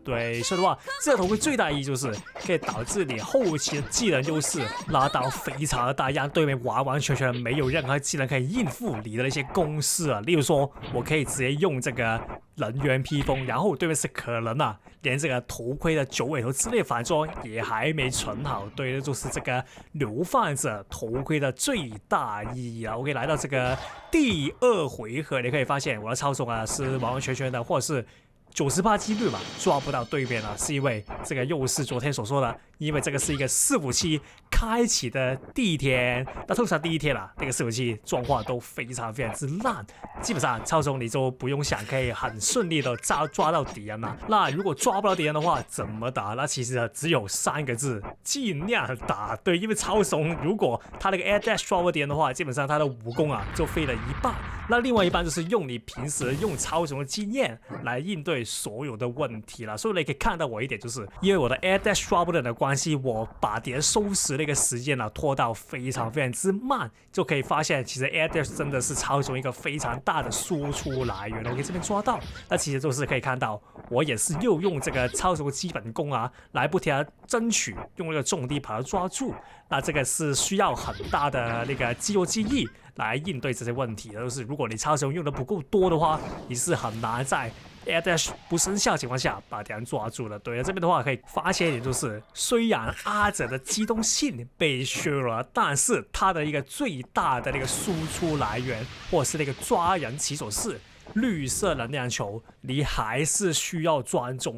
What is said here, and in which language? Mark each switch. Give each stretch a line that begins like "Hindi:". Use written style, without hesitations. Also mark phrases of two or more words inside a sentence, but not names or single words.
Chinese: 對，所以的話，這個頭盔最大意義就是可以導致你後期的技能優勢拉到非常的大，讓對面完完全全沒有任何技能可以應付你的那些攻勢啊。例如說，我可以直接用這個人猿披風，然後对面是可能連這個頭盔的九尾頭之類反裝也還沒存好。對，這就是這個流放者頭盔的最大意義啊。OK， 來到這個第2回合，你可以發現我的操縱是完完全全的，或者是90%幾率吧，抓不到对面了，是因為這個又是昨天所說的，因為這個是一個伺服器開啟的第一天，那通常第一天那個伺服器狀況都非常非常之爛，基本上操縱你就不用想，可以很順利的抓到敵人了。那如果抓不到敵人的話，怎麼打？那其實只有3個字：盡量打。對，因為操縱如果他那個
English: air dash
Chinese: 抓不到敵人的話，基本上他的武功就廢了一半，那另外一半就是用你平時用操縱的經驗來應對所有的問題了。所以你可以看到我一點，就是因為我的
English: air dash
Chinese: 抓不到的關係，我把敵人收拾那個時間拖到非常非常之慢，就可以發現其實
English: air dash
Chinese: 真的是操縱一個非常大的輸出來源。我可以這邊抓到，那其實就是可以看到我也是又用這個操縱基本功來不停的爭取用那個重地把它抓住。那這個是需要很大的那個肌肉記憶來應對這些問題的，就是如果你操纵用的不夠多的話，你是很難在
English: air dash
Chinese: 不生效的情況下把敌人抓住了。对了，這邊的話可以發現一點，就是雖然阿哲的機動性被削了，但是他的一個最大的那個輸出來源或者是那個抓人起手式綠色能量球，你還是需要專注。